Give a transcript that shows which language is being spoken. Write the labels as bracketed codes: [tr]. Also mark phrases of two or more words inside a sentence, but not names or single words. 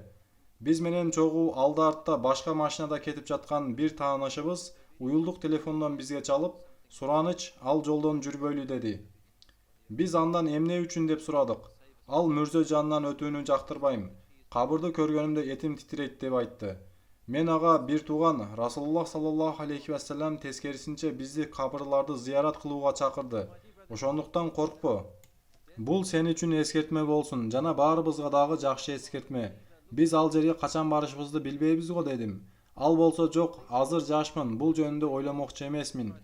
[ky] Биз менен чогуу алда артта башка машинада кетип жаткан бир таанышыбыз уюлдук телефондон бизге чалып, "Сураныч, ал жолдон жүрбөйлү" деди. Биз андан эмне үчүн деп сурадык. Ал мүрзө жанынан өтүүнү жактырбайм. Кабырды көргөнүмдө этим титирейт деп айтты. Мен ага бир тууган Расулуллах [ar] صلى الله عليه وسلم [ky] тескерисинче бизди кабырларды зыярат кылууга чакырды. Ошондуктан коркпо. Бул сен үчүн эскертме болсун жана баарыбызга дагы жакшы эскертме. Биз ал жерге качан барышыбызды билбейбиз го дедим. Ал болсо жок, азыр жашмын, бул жөнүндө ойломокчу эмесмин.